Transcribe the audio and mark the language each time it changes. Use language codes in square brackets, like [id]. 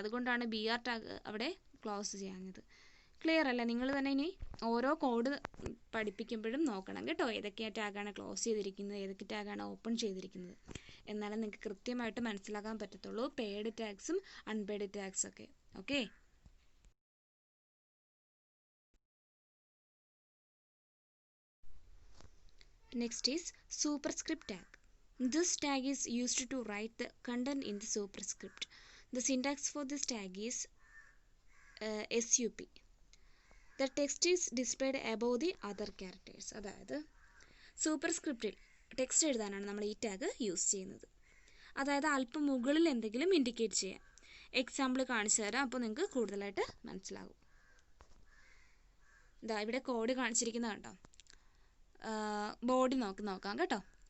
[ml] അതുകൊണ്ടാണ് BR tag അവിടെ close ചെയ്യാഞ്ഞത്. Clear അല്ലേ? നിങ്ങൾ തന്നെ ഇനി ഓരോ കോഡ് പഠിപ്പിക്കുമ്പോഴും നോക്കണം കേട്ടോ, ഏതൊക്കെ ടാഗാണ് ക്ലോസ് ചെയ്തിരിക്കുന്നത്, ഏതൊക്കെ ടാഗാണ് ഓപ്പൺ ചെയ്തിരിക്കുന്നത്. എന്നാലും നിങ്ങൾക്ക് കൃത്യമായിട്ട് മനസ്സിലാക്കാൻ പറ്റത്തുള്ളൂ paid ടാഗ്സും unpaid ടാഗ്സൊക്കെ. [en] Okay, next is superscript tag. This tag is used to write the content in the superscript. The syntax for this tag is SUP. The text is displayed above the other characters. [ml] അതായത് സൂപ്പർസ്ക്രിപ്റ്റിൽ text എഴുതാനാണ് നമ്മൾ ഈ tag use ചെയ്യുന്നത്. അതായത് അല്പം മുകളിൽ എന്തെങ്കിലും indicate ചെയ്യാം. എക്സാമ്പിൾ കാണിച്ചു തരാം, അപ്പോൾ നിങ്ങൾക്ക് കൂടുതലായിട്ട് മനസ്സിലാകും. ഇതാ ഇവിടെ കോഡ് കാണിച്ചിരിക്കുന്നത് കണ്ടോ. ബോഡി നോക്കാം കേട്ടോ.